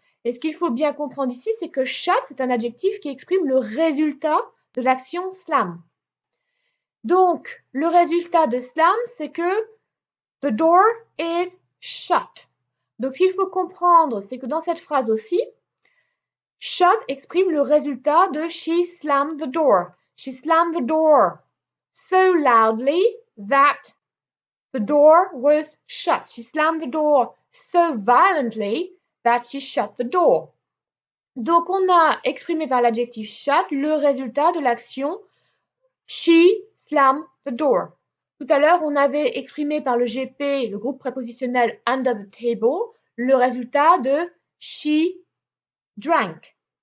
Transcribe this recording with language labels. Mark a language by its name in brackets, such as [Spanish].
[French] Et ce qu'il faut bien comprendre ici, c'est que shut, c'est un adjectif qui exprime le résultat de l'action slam. Donc, le résultat de slam, c'est que [English] the door is shut. [French] Donc, ce qu'il faut comprendre, c'est que dans cette phrase aussi, shut exprime le résultat de [English] she slammed the door. She slammed the door so loudly that the door was shut. She slammed the door so violently that she shut the door. [French] Donc, on a exprimé par l'adjectif shut le résultat de l'action [English] she slammed the door. [French] Tout à l'heure, on avait exprimé par le GP, le groupe prépositionnel [English] under the table, [French] le résultat de [English] she drank.